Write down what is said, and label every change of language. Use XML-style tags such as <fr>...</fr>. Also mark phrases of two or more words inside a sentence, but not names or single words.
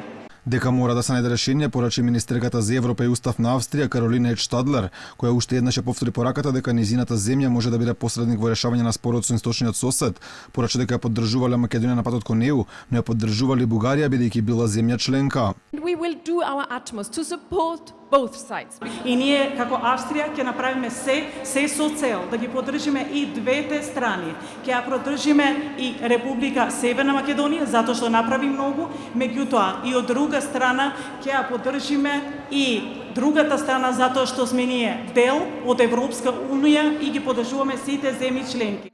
<mk>Дека мора да се најде решение, порача министерката за Европа и Устав на Австрија Каролина Едштадлер, која уште еднаш ја повтори пораката дека низината земја може да биде посредник во решавање на спорот со источниот сосед. Порача дека ја поддржувале Македонија на патот кон ЕУ, но ја поддржувале Бугарија бидејќи била земја членка.</mk> <en>We will do our utmost to support both sides.</en> <mk>И ние како Австрија ќе направиме се со цел да ги поддржиме и двете страни. Ќе ја поддржиме и Република Северна Македонија затоа што направи многу, меѓутоа и од друга страна ќе ја поддржиме и другата страна затоа што сме ние дел од Европска унија и ги поддржуваме сите земји членки.</mk>